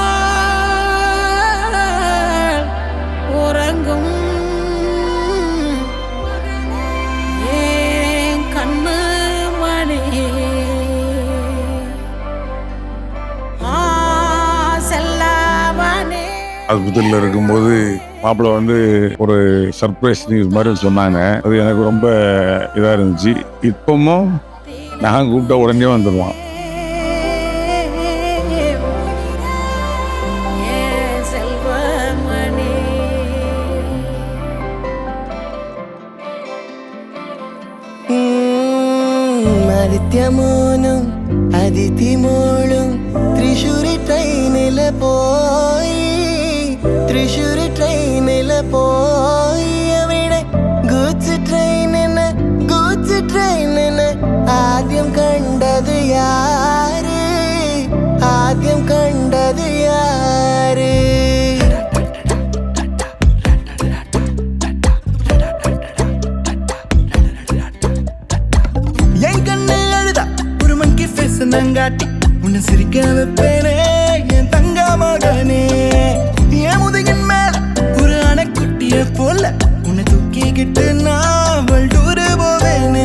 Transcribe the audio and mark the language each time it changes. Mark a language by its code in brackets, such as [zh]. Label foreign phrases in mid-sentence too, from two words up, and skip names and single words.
[ta] போல் உறங்கும் ஏன் கண்ணு மணி செல்லவனே. ஆஸ்பத்திரியில் இருக்கும்போது மாப்பிள்ளை வந்து ஒரு [en] surprise news [ta] மாதிரி சொன்னாங்க. அது எனக்கு ரொம்ப இதாக இருந்துச்சு. இப்பவும் நான் கூப்பிட்ட உடனே வந்துடுவான். [ml] ആദിത്യമോനും അതിഥിമോളും തൃശ്ശൂരി ട്രെയിനില് പോയി, തൃശ്ശൂരി ട്രെയിനില് പോയി. അവിടെ ഗൂഡ്സ് ട്രെയിനിന് ആദ്യം കണ്ടത് യാര്, ആദ്യം കണ്ടത് യാര്? [ta] என் கண்ணு அழுதா ஒரு [en] monkey face [ta] நங்காட்டி உன்னை சிரிக்க வைப்பேனே என் தங்க மகனே. என் முதுகின் மேல ஒரு அணைக்குட்டிய போல உன்னை தூக்கிக்கிட்டு நான் வல்டூரு போவேனே.